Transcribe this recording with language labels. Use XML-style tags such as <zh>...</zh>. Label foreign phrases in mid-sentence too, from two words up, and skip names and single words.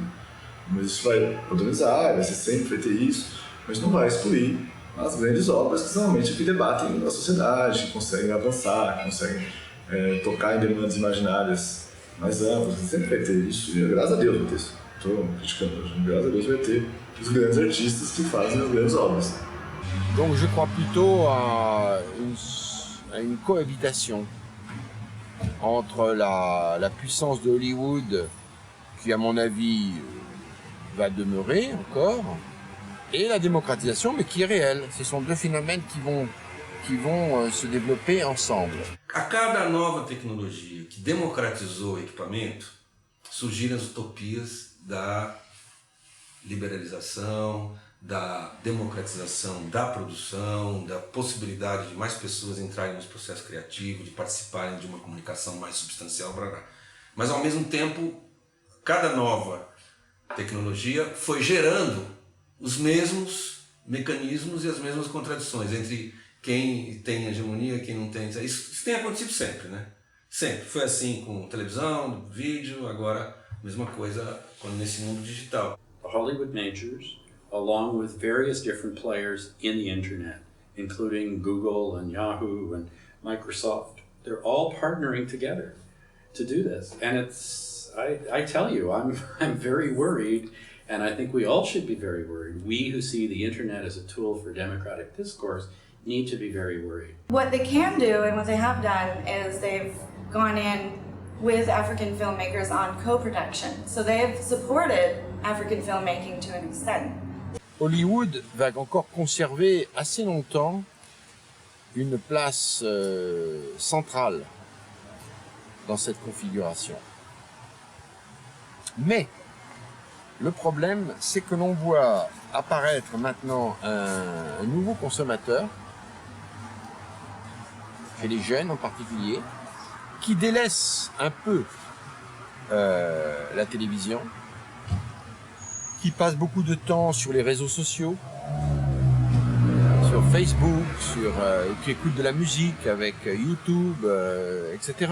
<pt>Mas isso vai modernizar, você sempre vai ter isso, mas não vai excluir as grandes obras que normalmente que debatem a sociedade, que conseguem avançar, que conseguem tocar em demandas imaginárias mais amplas. Você sempre vai ter isso, e graças a Deus vai ter isso. Estou criticando hoje, graças a Deus vai ter os grandes artistas que fazem as grandes obras.</pt> <fr>Donc je crois plutôt à une cohabitation entre la puissance de Hollywood, qui à mon avis va demeurer encore, et la démocratisation, mais qui est réelle. Ce sont deux phénomènes qui vont se développer ensemble.</fr> <pt>A cada nova tecnologia que democratizou o equipamento, surgiram as utopias da liberalização, da democratização da produção, da possibilidade de mais pessoas entrarem nos processos criativos, de participarem de uma comunicação mais substancial. Mas ao mesmo tempo, cada nova tecnologia foi gerando os mesmos mecanismos e as mesmas contradições entre quem tem hegemonia e quem não tem. Isso tem acontecido sempre, né? Sempre. Foi assim com televisão, vídeo, agora a mesma coisa nesse mundo digital.</pt> <en>The Hollywood majors, along with various different players in the internet, including Google and Yahoo and Microsoft, they're all partnering together to do this. And it's, I tell you, I'm very worried, and I think we all should be very worried. We who see the internet as a tool for democratic discourse need to be very worried. What they can do and what they have done is they've gone in with African filmmakers on co-production. So they've supported African filmmaking to an extent.</en> <fr>Hollywood va encore conserver assez longtemps une place centrale dans cette configuration. Mais le problème, c'est que l'on voit apparaître maintenant un nouveau consommateur, chez les jeunes en particulier, qui délaisse un peu la télévision, qui passe beaucoup de temps sur les réseaux sociaux, sur Facebook, qui écoute de la musique avec YouTube, etc.</fr>